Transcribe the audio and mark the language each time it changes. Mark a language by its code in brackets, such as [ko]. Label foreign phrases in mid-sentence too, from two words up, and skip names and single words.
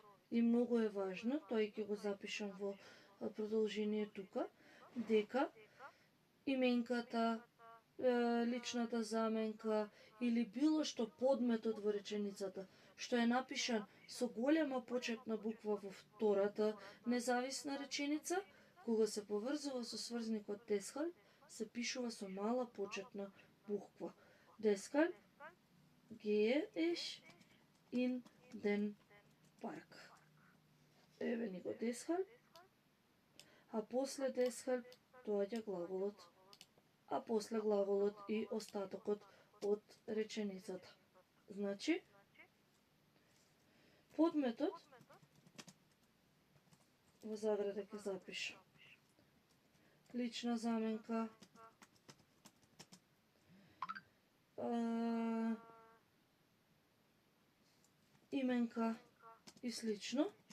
[mk] И многу е важно, тој ќе го запишам во продолжение тука, дека именката, личната заменка или било што подметот во реченицата, што е напишан со голема почетна буква во втората независна реченица, кога се поврзува со сврзникот deshalb, се пишува со мала почетна буква. [de] Deshalb gehe ich in den Park. [mk] Еве ни го deshalb, а после deshalb доаѓа глаголот, а после глаголот и остатокот од реченицата. Значи, подметот во заграда ќе запишам лична заменка, именка и слично.